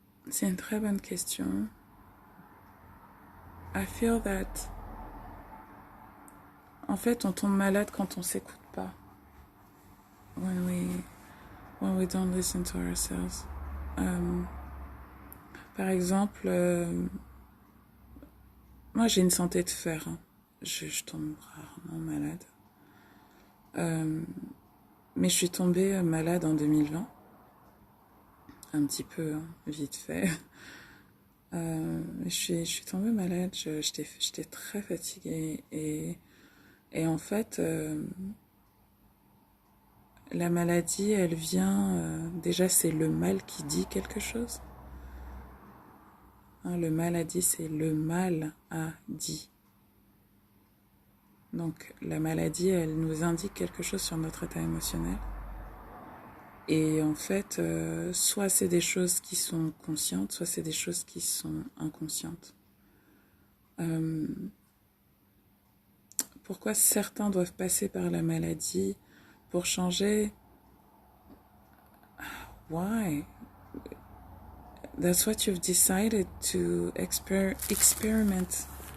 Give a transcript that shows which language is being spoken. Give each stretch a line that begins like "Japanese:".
French: C'est une très bonne question.
English: I feel that...
French: En fait, on tombe malade quand on s'écoute pas.
English: When we don't listen to ourselves.
French: Par exemple, moi j'ai une santé de fer. Hein. Je tombe rarement malade. Mais je suis tombée malade en 2020. Un petit peu, hein, vite fait. Je suis tombée malade. J'étais très fatiguée. Et en fait, la maladie, elle vient... déjà, c'est le mal qui dit quelque chose. Hein, le maladie, c'est le mal a dit. Donc, la maladie, elle nous indique quelque chose sur notre état émotionnel. Et en fait, soit c'est des choses qui sont conscientes, soit c'est des choses qui sont inconscientes. Pourquoi certains doivent passer par la maladie pour changer?
English: Why? That's what you've decided to experiment.